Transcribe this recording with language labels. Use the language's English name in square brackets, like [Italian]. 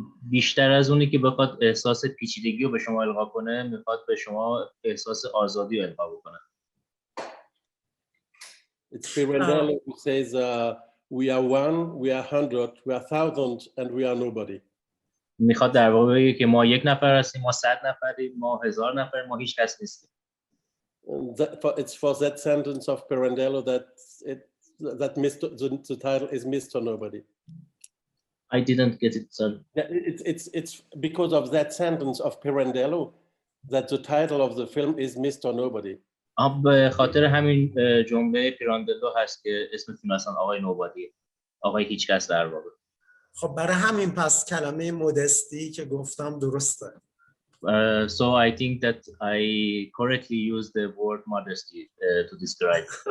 [Persian] بیشتر از اونی که بخواد احساس پیچیدگی رو به شما القا کنه، میخواد به شما احساس آزادی رو القا بکنه. [English] It's Pirandello who says, we are one, we are 100, we are 1,000, and we are nobody. [Persian] میخواد در واقع بگه که ما 1 نفر هستیم، ما 100 نفریم، ما 1000 نفریم، ما هیچ کس نیستیم. [English] It's for that sentence of Pirandello that the title is Mr. Nobody. I didn't get it, sorry. It's because of that sentence of Pirandello that the title of the film is Mr. Nobody. [Persian] به خاطر همین جمله پیراندلو هست که اسم فیلم اصلا آقای نوبادی، آقای هیچ کس در واقع. خب برای همین پس کلمه مودستی که گفتم درسته. [English] So I think that I correctly used the word modesty to describe.